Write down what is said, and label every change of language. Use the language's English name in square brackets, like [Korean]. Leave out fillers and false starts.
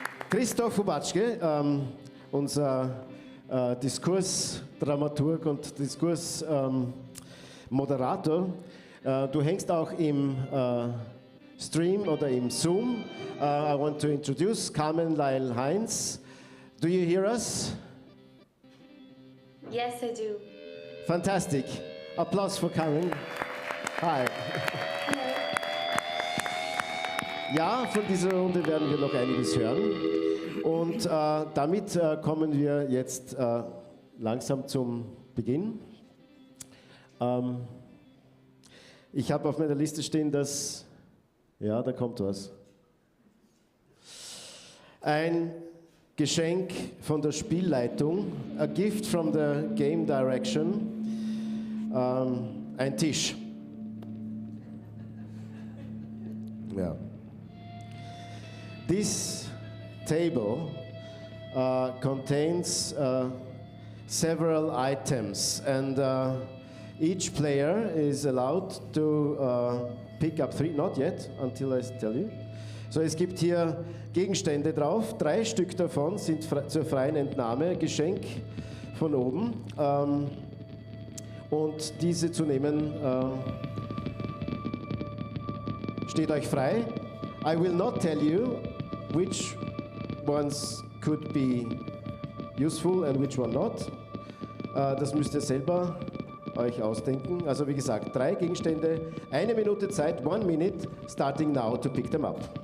[German] Christoph Hubatschke, unser Diskursdramaturg und Diskursmoderator. Du hängst auch im Stream oder im Zoom. [English] I want to introduce Carmen Lyle Heinz. Do you hear us? Yes, I do. Fantastic. Applaus for Carmen. Hi. [German] Ja, von dieser Runde werden wir noch einiges hören. Und damit kommen wir jetzt langsam zum Beginn. Ich habe auf meiner Liste stehen, dass... Ja, da kommt was. Ein Geschenk von der Spielleitung, [English] a gift from the game direction, [German] ein Tisch. Ja. [English] This table contains several items and each player is allowed to pick up 3, not yet, until I tell you. [German] So, es gibt hier Gegenstände drauf, 3 Stück davon sind zur freien Entnahme, Geschenk von oben. Und diese zu nehmen steht euch frei. [English] I will not tell you which ones could be useful and which one not. [German] Das müsst ihr selber euch ausdenken. Also wie gesagt, 3 Gegenstände, 1 Minute Zeit, [English] 1 minute, starting now to pick them up.